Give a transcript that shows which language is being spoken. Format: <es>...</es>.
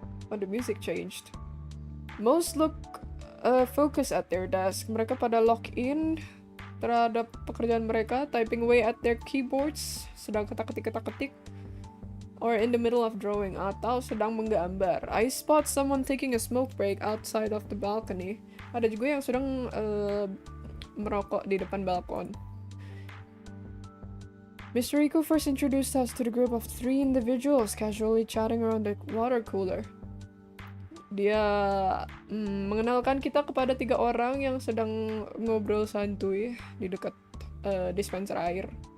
<en>Oh, the music changed. Most look focused at their desk.</en> <id>Mereka pada</id> <en>lock in</en> <id>terhadap pekerjaan mereka,</id> <en>typing away at their keyboards,</en> <id>sedang ketik-ketik,</id> <en>or in the middle of drawing,</en> <id>atau sedang menggambar.</id> <en>I spot someone taking a smoke break outside of the balcony.</en> <id>Ada juga yang sedang merokok di depan balkon.</id> <en>Mr. Rico first introduced us to the group of 3 individuals casually chatting around the water cooler.</en> <id>Dia mengenalkan kita kepada 3 orang yang sedang ngobrol santuy di dekat dispenser air.</id>